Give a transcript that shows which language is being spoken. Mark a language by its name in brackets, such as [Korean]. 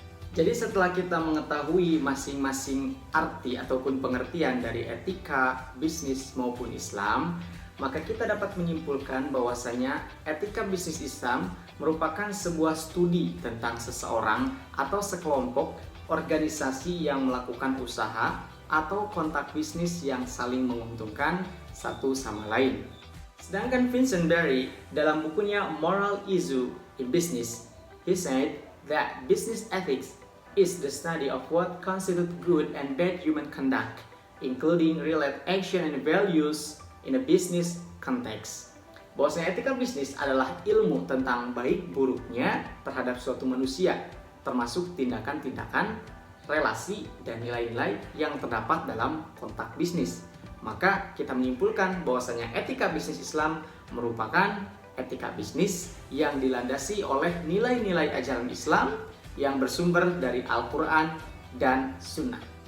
[Indonesian] Jadi setelah kita mengetahui masing-masing arti ataupun pengertian dari etika, bisnis maupun Islam, maka kita dapat menyimpulkan bahwasanya etika bisnis Islam merupakan sebuah studi tentang seseorang atau sekelompok organisasi yang melakukan usaha atau kontak bisnis yang saling menguntungkan satu sama lain. Sedangkan Vincent Berry dalam bukunya [English] Moral Issue in Business, he said that business ethics is the study of what constitutes good and bad human conduct, including related action and values in a business context. [Indonesian] Bahwasanya etika bisnis adalah ilmu tentang baik buruknya terhadap suatu manusia, termasuk tindakan-tindakan, relasi, dan nilai-nilai yang terdapat dalam kontak bisnis. Maka kita menyimpulkan bahwasanya etika bisnis Islam merupakan etika bisnis yang dilandasi oleh nilai-nilai ajaran Islam yang bersumber dari Al-Quran dan Sunnah.